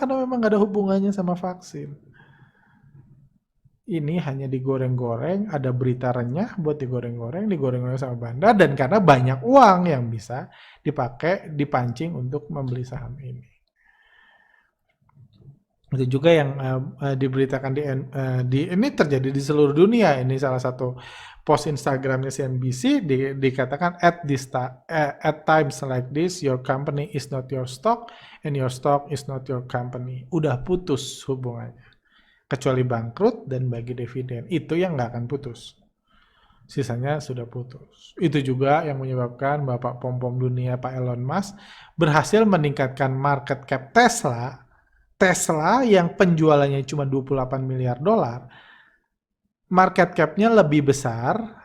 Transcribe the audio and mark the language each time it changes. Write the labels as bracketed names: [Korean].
[Indonesian] Karena memang nggak ada hubungannya sama vaksin. Ini hanya digoreng-goreng, ada berita renyah buat digoreng-goreng sama bandar, dan karena banyak uang yang bisa dipancing untuk membeli saham ini. Itu juga yang diberitakan ini terjadi di seluruh dunia. Ini salah satu post Instagramnya CNBC dikatakan [English] at times like this, your company is not your stock and your stock is not your company. [Indonesian] Udah putus hubungannya. Kecuali bangkrut dan bagi dividen. Itu yang nggak akan putus. Sisanya sudah putus. Itu juga yang menyebabkan Bapak Pom-Pom dunia Pak Elon Musk berhasil meningkatkan market cap Tesla. Tesla yang penjualannya cuma 28 miliar dolar, market cap-nya lebih besar.